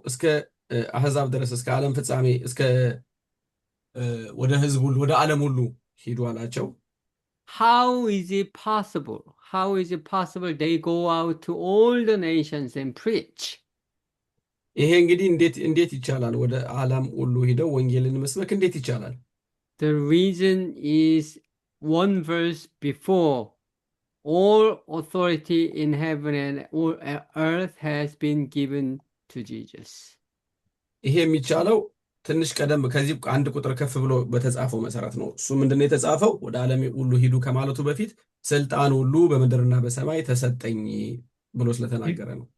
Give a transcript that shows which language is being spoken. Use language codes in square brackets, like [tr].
[am] እስከ አሕዛብ ድረስ እስከ ዓለም ፍጻሜ እስከ ወደ ሕዝብ ሁሉ ወደ ዓለም ሁሉ ሂዱ አላቸው። [en] How is it possible? How is it possible they go out to all the nations and preach? [am] ይሄ እንግዲህ እንዴት ይቻላል? ወደ ዓለም ሁሉ ሄደው ወንጌልን መስበክ እንዴት ይቻላል? [en] The reason is one verse before. All authority in heaven and earth has been given to Jesus. [am] ይሄ የሚቻለው ትንሽ ቀደም ከዚህ አንድ ቁጥር ከፍ ብሎ በተጻፈው መሰረት ነው። እሱ ምንድነው የተጻፈው? ወደ ዓለም ሁሉ ሂዱ ከማለቱ በፊት ስልጣን ሁሉ በምድርና በሰማይ ተሰጠኝ ብሎ ስለተናገረ ነው።